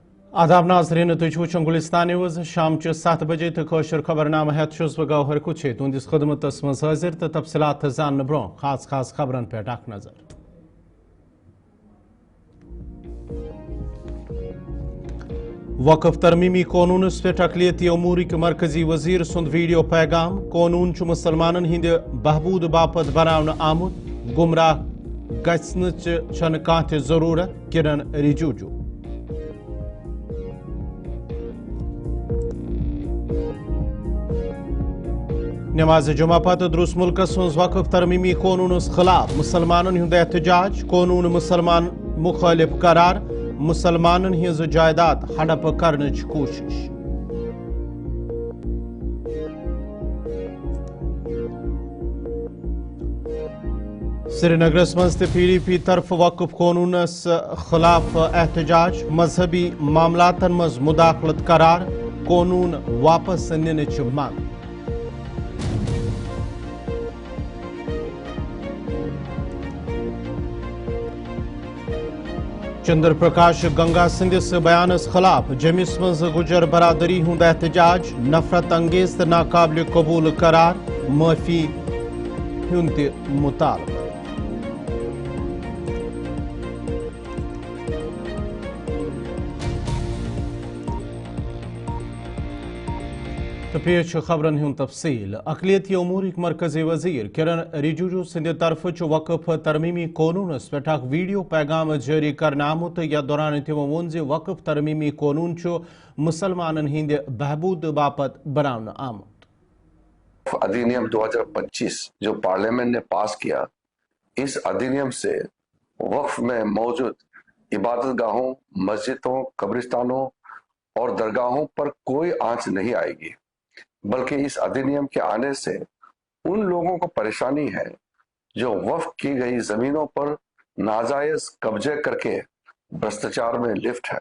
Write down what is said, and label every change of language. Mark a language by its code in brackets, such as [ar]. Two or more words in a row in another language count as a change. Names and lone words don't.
[ks] आदाब नाज़रीन तुझ वुचन गुलिस्तान न्यूज़ शाम 7 बजे तो कौशर खबरनामा हेत छुस बह गौहर कुछ तुंदिस खदमतस मज हाजिर तो तफसीलात जान ब्रो खास खबरन पे अख नजर। वक्फ तरमीमी कानूनस पे अकलियती अमूर के मरकजी वजीर सुंद वीडियो पैगाम कानून मुसलमानन हिंद बहबूद बापत बनावन आमुत गुमराह गछनच छन कांत जरूरत किरण रिजिजू। नमाज जुमा पत द्रुस मुल्कस वक्फ तरमीमी कानूनस खिलाफ मुसलमानन हुंद एहतजाज कानून मुसलमान मुखालिफ करार मुसलमानन हिंज जायदाद हड़प करनच कोशिश। श्रीनगरस मज PDP तरफ वक्फ कानूनस खिलाफ एहतजाज मजहबी मामलातन मज मुदाखलत करार कानून वापस निनच मांग। चंद्र प्रकाश गंगा सिंधिस बयानस खिलाफ जमिस मज गुजर बरादरी हुंद एहतजाज नफरत अंगेज तो नाकाबिल कबूल करार माफी हुंद मुतालबा। तो पेश खबरन हुंद तफसील अकलियती अमूर मरकजी वजीर किरण रिजिजू सिंध तरफ वक्फ तरमीमी कानूनस पे वीडियो पैगाम जारी करना आमुत या दौरान तमो वोन वक्फ तरमीमी कानून मुसलमानन हिंद बहबूद बापत बनावन आमुत। [hi] अधिनियम 2025 जो पार्लियामेंट ने पास किया, इस अधिनियम से वक्फ में मौजूद इबादत गाहों, मस्जिदों, कब्रिस्तानों और दरगाहों पर कोई आंच नहीं आएगी, बल्कि इस अधिनियम के आने से उन लोगों को परेशानी है जो वक्फ की गई जमीनों पर नाजायज कब्जे करके भ्रष्टाचार में लिप्त है।